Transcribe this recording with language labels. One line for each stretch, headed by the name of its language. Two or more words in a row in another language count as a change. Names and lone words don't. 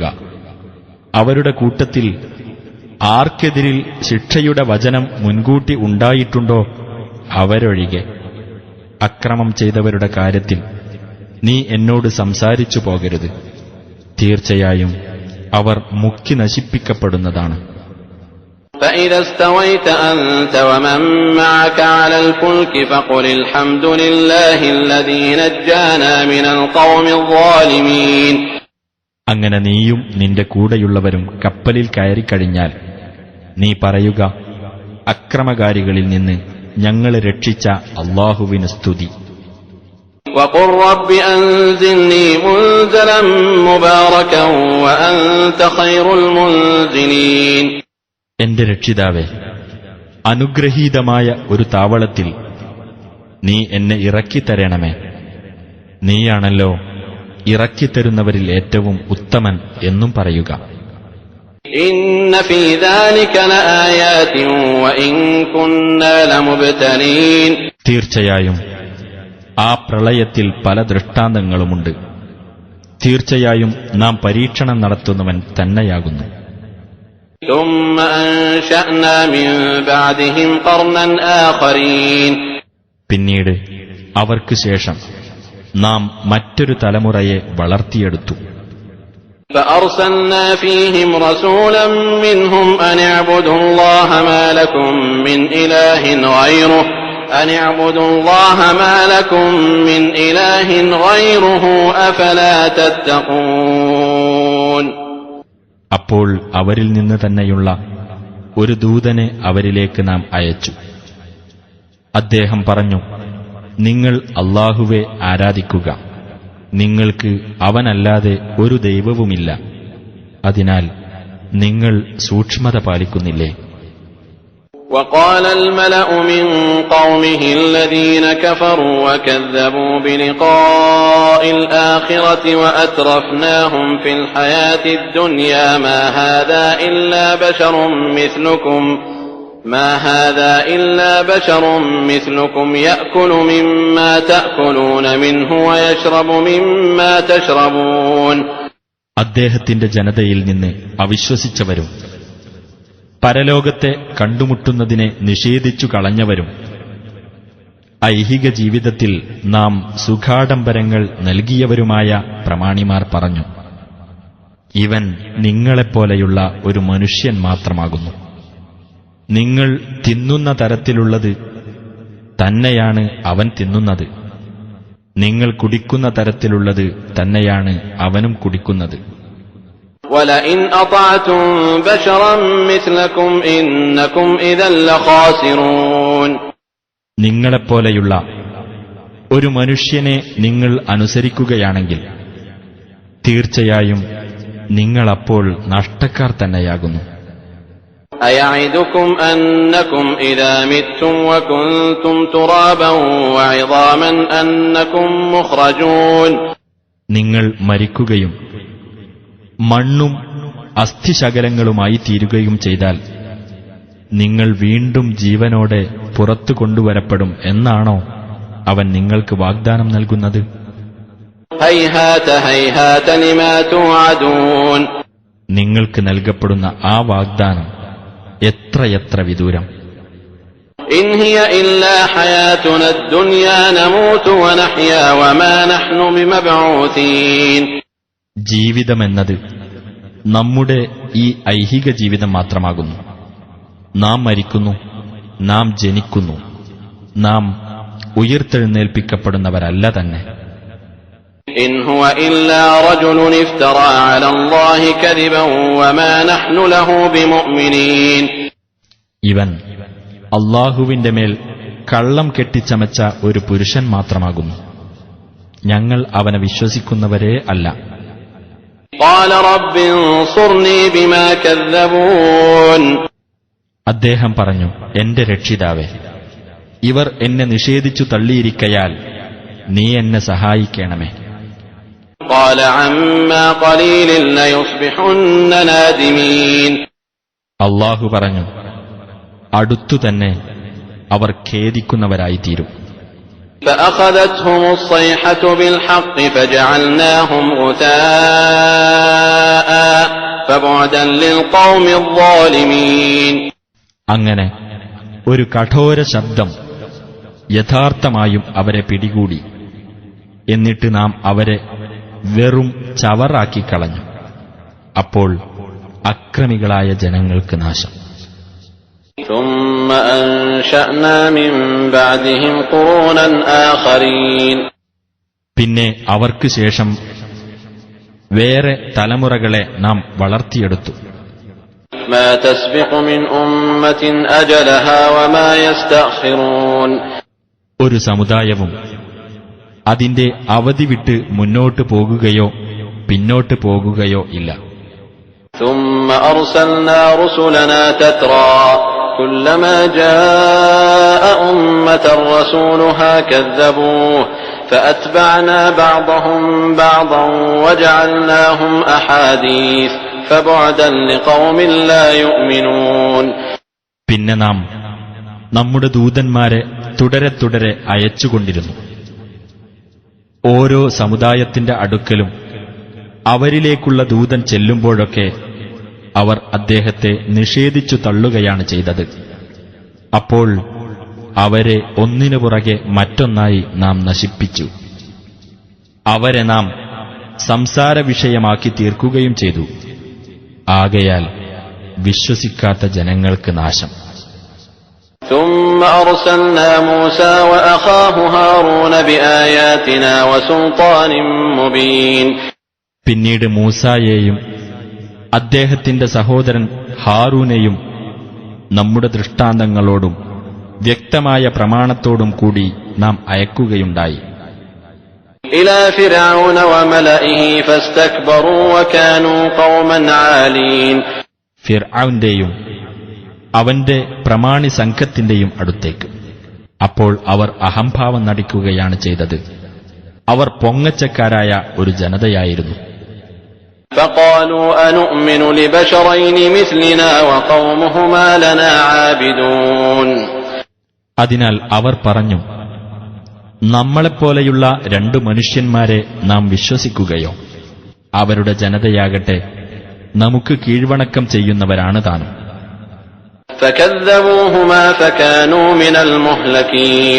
Malayalam: അവരുടെ കൂട്ടത്തിൽ ആർക്കെതിരിൽ ശിക്ഷയുടെ വചനം മുൻകൂട്ടി ഉണ്ടായിട്ടുണ്ടോ അവരൊഴികെ. അക്രമം ചെയ്തവരുടെ കാര്യത്തിൽ നീ എന്നോട് സംസാരിച്ചു പോകരുത്. തീർച്ചയായും അവർ മുക്കി നശിപ്പിക്കപ്പെടുന്നതാണ്.
Arabic: فإذا استويت أنت ومن معك على الفلك فقل الحمد لله الذي نجانا من القوم الظالمين.
Malayalam: അങ്ങനെ നീയും നിന്റെ കൂടെയുള്ളവരും കപ്പലിൽ കയറിക്കഴിഞ്ഞാൽ നീ പറയുക: അക്രമകാരികളിൽ നിന്ന് ഞങ്ങളെ രക്ഷിച്ച അല്ലാഹുവിന് സ്തുതി.
Arabic: وقل رب أنزلني منزلا مباركا وأنت خير المنزلين.
Malayalam: എന്റെ രക്ഷിതാവേ, അനുഗ്രഹീതമായ ഒരു താവളത്തിൽ നീ എന്നെ ഇറക്കിത്തരണമേ. നീയാണല്ലോ ഇറക്കിത്തരുന്നവരിൽ ഏറ്റവും ഉത്തമൻ എന്നും പറയുക.
Arabic: إن في ذلك لآيات وإن كنا لمبتلين.
Malayalam: തീർച്ചയായും ആ പ്രളയത്തിൽ പല ദൃഷ്ടാന്തങ്ങളുമുണ്ട്. തീർച്ചയായും നാം പരീക്ഷണം നടത്തുന്നവൻ തന്നെയാകുന്നു.
Arabic: ثم أنشأنا من بعدهم قرنا آخرين.
Malayalam: പിന്നീട് അവർക്ക് ശേഷം നാം മറ്റൊരു തലമുറയെ വളർത്തിയെടുത്തു.
Arabic: فأرسلنا فيهم رسولا منهم أن اعبدوا الله ما لكم من إله غيره أن اعبدوا الله ما لكم من إله غيره أفلا تتقون.
Malayalam: അപ്പോൾ അവരിൽ നിന്ന് തന്നെയുള്ള ഒരു ദൂതനെ അവരിലേക്ക് നാം അയച്ചു. അദ്ദേഹം പറഞ്ഞു: നിങ്ങൾ അല്ലാഹുവെ ആരാധിക്കുക. നിങ്ങൾക്ക് അവനല്ലാതെ ഒരു ദൈവവുമില്ല. അതിനാൽ നിങ്ങൾ സൂക്ഷ്മത പാലിക്കുന്നില്ലേ?
Arabic: وقال الملأ من قومه الذين كفروا وكذبوا بلقاء الآخرة وأترفناهم في الحياة الدنيا ما هذا إلا بشر مثلكم يأكل مما تأكلون منه ويشرب مما تشربون.
Malayalam: അദ്ദേഹത്തിന്റെ ജനതയിൽ നിന്ന് അവിശ്വസിച്ചവരും പരലോകത്തെ കണ്ടുമുട്ടുന്നതിനെ നിഷേധിച്ചു കളഞ്ഞവരും ഐഹിക ജീവിതത്തിൽ നാം സുഖാഡംബരങ്ങൾ നൽകിയവരുമായ പ്രമാണിമാർ പറഞ്ഞു: ഇവൻ നിങ്ങളെപ്പോലെയുള്ള ഒരു മനുഷ്യൻ മാത്രമാകുന്നു. നിങ്ങൾ തിന്നുന്ന തരത്തിലുള്ളത് തന്നെയാണ് അവൻ തിന്നുന്നത്. നിങ്ങൾ കുടിക്കുന്ന തരത്തിലുള്ളത് തന്നെയാണ് അവനും കുടിക്കുന്നത്.
Arabic: وَلَئِنْ أَطَعْتُمْ بَشَرًا مِثْلَكُمْ إِنَّكُمْ إِذًا لَخَاسِرُونَ.
Malayalam: നിങ്ങളെപ്പോലെയുള്ള ഒരു മനുഷ്യനെ നിങ്ങൾ അനുസരിക്കുകയാണെങ്കിൽ തീർച്ചയായും നിങ്ങളപ്പോൾ നഷ്ടക്കാർ തന്നെയാകുന്നു.
Arabic: أَيَعِدُكُمْ أَنَّكُمْ إِذَا مِتُّمْ وَكُنْتُمْ تُرَابًا وَعِظَامًا أَنَّكُمْ مُخْرَجُونَ.
Malayalam: നിങ്ങൾ മരിക്കുകയും മണ്ണും അസ്ഥിശകലങ്ങളുമായി തീരുകയും ചെയ്താൽ നിങ്ങൾ വീണ്ടും ജീവനോടെ പുറത്തു കൊണ്ടുവരപ്പെടും എന്നാണോ അവൻ നിങ്ങൾക്ക് വാഗ്ദാനം നൽകുന്നത്?
Arabic: هَيْهَاتَ هَيْهَاتَ لِمَا تُوعَدُونَ.
Malayalam: നിങ്ങൾക്ക് നൽകപ്പെടുന്ന ആ വാഗ്ദാനം എത്രയെത്ര വിദൂരം!
Arabic: إِنْ هِيَ إِلَّا حَيَاتُنَا الدُّنْيَا نَمُوتُ وَنَحْيَا وَمَا نَحْنُ بِمَبْعُوثِينَ.
Malayalam: ജീവിതമെന്നത് നമ്മുടെ ഈ ഐഹിക ജീവിതം മാത്രമാകുന്നു. നാം മരിക്കുന്നു, നാം ജനിക്കുന്നു, നാം ഉയിർത്തെഴുന്നേൽപ്പിക്കപ്പെടുന്നവരല്ല തന്നെ.
Arabic: إِنْ هُوَ إِلَّا رَجُلٌ افْتَرَى عَلَى اللَّهِ كَذِبًا وَمَا نَحْنُ لَهُ بِمُؤْمِنِينَ.
Malayalam: ഇവൻ അല്ലാഹുവിന്റെ മേൽ കള്ളം കെട്ടിച്ചമച്ച ഒരു പുരുഷൻ മാത്രമാകുന്നു. ഞങ്ങൾ അവനെ വിശ്വസിക്കുന്നവരേ അല്ല.
Arabic: قَالَ رَبِّ انصُرْنِي بِمَا كَذَّبُونِ.
Malayalam: അദ്ദേഹം പറഞ്ഞു, എന്റെ രക്ഷിതാവേ, ഇവർ എന്നെ നിഷേധിച്ചു തള്ളിയിരിക്കയാൽ നീ എന്നെ സഹായിക്കണമേ.
Arabic: قال عما قليل ليصبحن نادمين.
Malayalam: അല്ലാഹു പറഞ്ഞു, അടുത്തുതന്നെ അവർ ഖേദിക്കുന്നവരായിത്തീരും.
Arabic: فأخذتهم الصيحة بالحق فجعلناهم غثاء فبعدا للقوم الظالمين.
Malayalam: അങ്ങനെ ഒരു കഠോര ശബ്ദം യഥാർത്ഥമായും അവരെ പിടികൂടി. എന്നിട്ട് നാം അവരെ വെറും ചവറാക്കിക്കളഞ്ഞു. അപ്പോൾ അക്രമികളായ ജനങ്ങൾക്ക് നാശം.
Arabic: ثم أنشأنا من بعدهم قرونا آخرين.
Malayalam: പിന്നെ അവർക്ക് ശേഷം വേറെ തലമുറകളെ നാം വളർത്തിയെടുത്തു.
Arabic: ما تسبق من أمة أجلها وما يستأخرون.
Malayalam: ഒരു സമുദായവും അതിന്റെ അവധി വിട്ട് മുന്നോട്ട് പോകുകയോ പിന്നോട്ട് പോകുകയോ ഇല്ല. ثم أرسلنا رسلنا تترى كلما جاء أمة رسولها كذبوه فأتبعنا بعضهم بعضا وجعلناهم أحاديث فبعدا لقوم لا يؤمنون. പിന്നെ നാം നമ്മുടെ ദൂതന്മാരെ തുടരെ തുടരെ അയച്ചുകൊണ്ടിരുന്നു. ഓരോ സമുദായത്തിന്റെ അടുക്കലും അവരിലേക്കുള്ള ദൂതൻ ചെല്ലുമ്പോഴൊക്കെ അവർ അദ്ദേഹത്തെ നിഷേധിച്ചു തള്ളുകയാണ് ചെയ്തത്. അപ്പോൾ അവരെ ഒന്നിനു പുറകെ മറ്റൊന്നായി നാം നശിപ്പിച്ചു. അവരെ നാം സംസാര വിഷയമാക്കി തീർക്കുകയും ചെയ്തു. ആകയാൽ വിശ്വസിക്കാത്ത ജനങ്ങൾക്ക് നാശം.
Arabic: ثم أرسلنا موسى وأخاه هارون بآياتنا وسلطان مبين.
Malayalam: പിന്നീട് മൂസായെയും അദ്ദേഹത്തിന്റെ സഹോദരൻ ഹാറൂനെയും നമ്മുടെ ദൃഷ്ടാന്തങ്ങളോടും വ്യക്തമായ പ്രമാണത്തോടും കൂടി നാം അയക്കുകയുണ്ടായി.
Arabic: إلى فرعون وملئه فاستكبروا وكانوا قوما عالين.
Malayalam: ഫിർഔന്റെയും അവന്റെ പ്രമാണി സംഘത്തിന്റെയും അടുത്തേക്ക്. അപ്പോൾ അവർ അഹംഭാവം നടിക്കുകയാണ് ചെയ്തത്. അവർ പൊങ്ങച്ചക്കാരായ ഒരു ജനതയായിരുന്നു.
Arabic: فقالوا أنؤمن لبشرين مثلنا وقومهما لنا عابدون.
Malayalam: അതിനാൽ അവർ പറഞ്ഞു, നമ്മളെപ്പോലെയുള്ള രണ്ടു മനുഷ്യന്മാരെ നാം വിശ്വസിക്കുകയോ? അവരുടെ ജനതയാകട്ടെ നമുക്ക് കീഴ്വണക്കം ചെയ്യുന്നവരാണ് താനും.
Arabic: فكذبوهما فكانوا من المهلكين.